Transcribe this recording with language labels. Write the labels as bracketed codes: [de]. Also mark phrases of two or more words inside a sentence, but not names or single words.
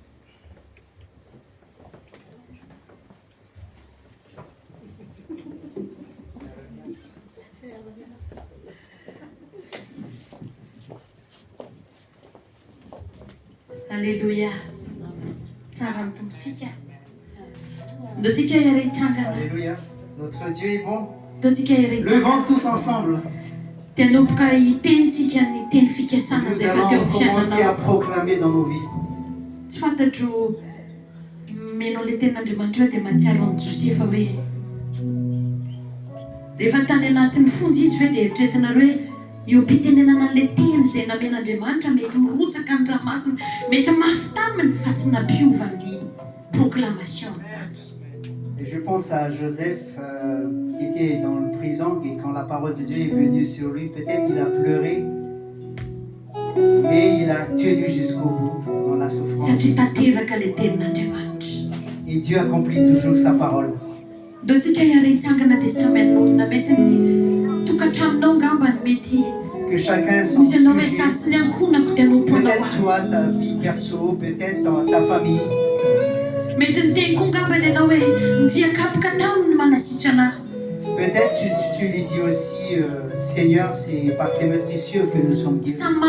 [fr] Alléluia. Alléluia. Notre Dieu est bon. Levons tous ensemble. Nous allons commencer à proclamer dans nos vies. [mg] Io pitenenana le teny zay namen'Andriamanitra mety mirotsaka ny ranomasina mety mafy taminy fa tsy nampiovany proclamation zany. [fr] Et je pense à Joseph qui était dans le prison et quand la parole de Dieu est venue sur lui, peut-être il a pleuré, mais il a tenu jusqu'au bout dans la souffrance. [mg] Satria tanteraka le tenin'Andriamanitra. [fr] Et Dieu accomplit toujours sa parole. [mg] Do tsika hiara-hitsangana dia samy anonona mety ny tokantranonao ngambany mety [fr] que chacun son sujet. Peut-être toi, ta vie perso, peut-être dans ta famille. Peut-être tu lui dis aussi, Seigneur, c'est par tes meurtrissures que nous sommes guéris.